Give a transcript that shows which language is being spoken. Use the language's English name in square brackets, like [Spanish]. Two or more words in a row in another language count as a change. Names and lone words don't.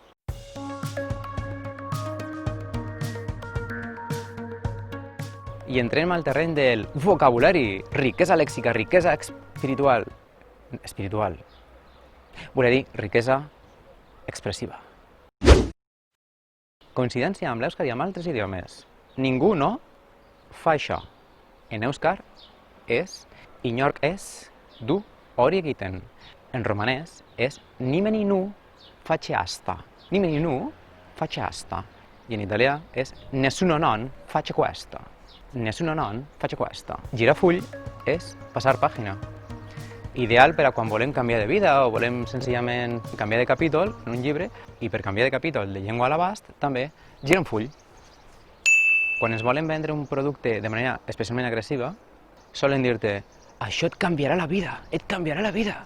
[Catalan] I entrem al terreny del vocabulari, riquesa lèxica, riquesa espiritual. Volia dir riquesa expressiva. Coincidència amb l'èuscar i amb altres idiomes. Ningú no fa això. En èuscar és [Basque] inork ez du hori egiten. [Catalan] En romanès és [Romanian] nimeni nu face asta. Nimeni nu face asta. [Catalan] I en italià és [Italian] nessuno non face questo. Nessuno non face questo. [Catalan] Girar full és passar pàgina. Ideal per a quan volem canviar de vida o volem senzillament canviar de capítol en un llibre, i per canviar de capítol de llengua a l'abast també gira un full. Quan es volen vendre un producte de manera especialment agressiva, solen dir-te això et canviarà la vida, et canviarà la vida.